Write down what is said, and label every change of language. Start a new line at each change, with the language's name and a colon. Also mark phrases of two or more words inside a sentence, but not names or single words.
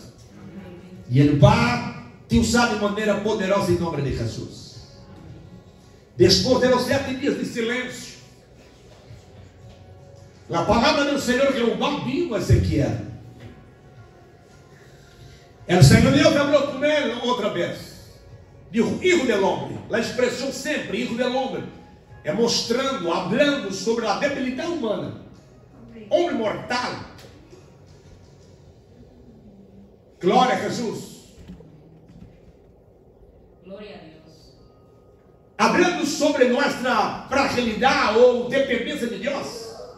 Portuguese: E Ele vai te usar de maneira poderosa em nome de Jesus. Depois de 7 dias de silêncio, a palavra do Senhor Jeová vino a Ezequiel. O Senhor Deus falou com ele outra vez.
Spanish: Dijo: "Hijo del hombre."
Portuguese: A expressão sempre,
Spanish: "Hijo del hombre",
Portuguese: é mostrando, falando sobre a debilidade humana. Homem mortal. Glória a Jesus. Glória a Deus. Hablando sobre nossa fragilidade ou dependência de Deus.